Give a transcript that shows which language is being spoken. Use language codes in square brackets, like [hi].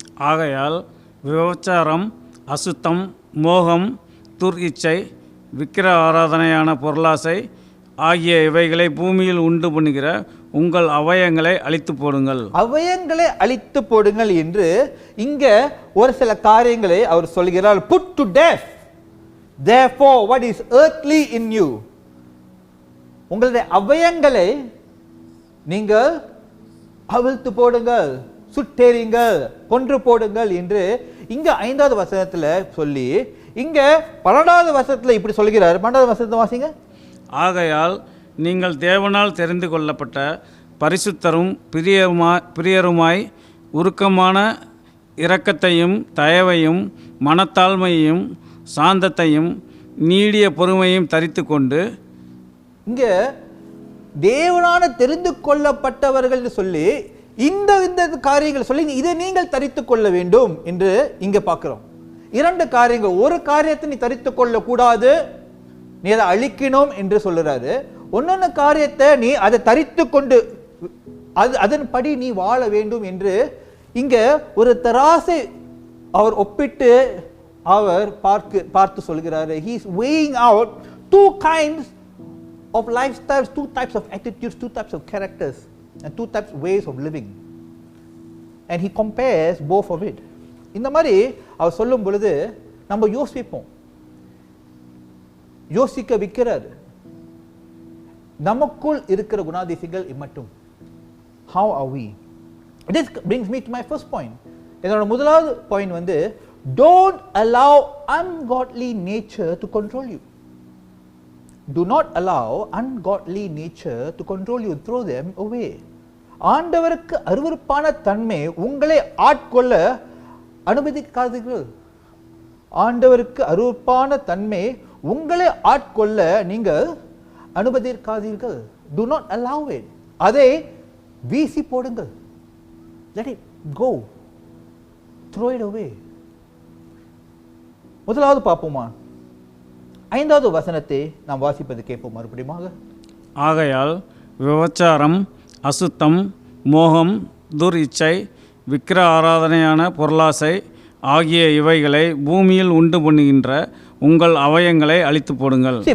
[ta] ஆகையால் விபச்சாரம், அசுத்தம், மோகம், துர் இச்சை, விக்கிர ஆராதனையான பொருளாசை ஆகிய இவைகளை பூமியில் உண்டு பண்ணுகிற உங்கள் அவயங்களை அழித்து போடுங்கள். அவயங்களை அழித்து போடுங்கள் என்று இங்க ஒரு சில காரியங்களை அவர் சொல்கிறார். [en] Put to death therefore what is earthly in you. [ta] உங்களுடைய அவயங்களை நீங்கள் அவிழ்த்து போடுங்கள், சுட்டெறிங்கள், கொன்று போடுங்கள் என்று இங்க 5வது வசனத்துல சொல்லி இங்க 12வது வசனத்துல இப்படி சொல்கிறார். 12வது வசனத்தை வாசிங்க. ஆகையால் நீங்கள் தேவனால் தெரிந்து கொள்ளப்பட்ட பரிசுத்தரும் பிரியருமாய் உருக்கமான இரக்கத்தையும் தயவையும் மனத்தாழ்மையையும் சாந்தத்தையும் நீடிய பொறுமையும் தரித்து கொண்டு. இங்க தேவனான தெரிந்து கொள்ளப்பட்டவர்கள் சொல்லி இந்த காரியங்கள் சொல்லி இதை நீங்கள் தரித்து கொள்ள வேண்டும் என்று இங்க பார்க்கிறோம். 2 காரியங்கள். ஒரு காரியத்தை நீ தரித்து கொள்ள கூடாது, நீ அதை அழிக்கணும் என்று சொல்லுறாரு. ஒன்னொன்னு காரியத்தை நீ அதை தரித்து கொண்டு அதன்படி நீ வாழ வேண்டும் என்று இங்க ஒரு தராசை அவர் ஒப்பிட்டு அவர் பார்த்து சொல்கிறாரு. [en] He is weighing out 2 kinds of lifestyles, 2 types of attitudes, 2 types of characters and 2 types of ways of living, and he compares both of it. [ta] இந்த மாதிரி அவர் சொல்லும் பொழுது நம்ம யோசிப்போம், யோசிக்க வைக்கிறார். நமக்குள் இருக்கிற குணாதிசயங்கள் இம்மட்டும். [en] How are we? This brings me to my first point. [ta] என்னோட முதலாவது point [en] don't allow ungodly nature to control you. Do not allow ungodly nature to control you. Throw them away. [ta] ஆண்டவருக்கு அருவருப்பான தன்மை உங்களை ஆட்கொள்ள அனுமதிக்காதீர்கள். ஆண்டவருக்கு அருவருப்பான தன்மை உங்களை ஆட்கொள்ள நீங்கள் அனுமதிக்காதீர்கள். [en] Do not allow it. [ta] அதை வீசி போடுங்கள். [en] Let it go. Throw it away. [ta] முதலாவது பார்ப்போமா? 5வது வசனத்தை நாம் வாசிப்பது கேட்போம் மறுபடியும். ஆகையால் விபச்சாரம், அசுத்தம், மோகம், துர் இச்சை, விக்கிர ஆராதனையான பொருளாசை ஆகிய இவைகளை பூமியில் உண்டு பண்ணுகின்ற உங்கள் அவயங்களை அழித்து போடுங்கள்.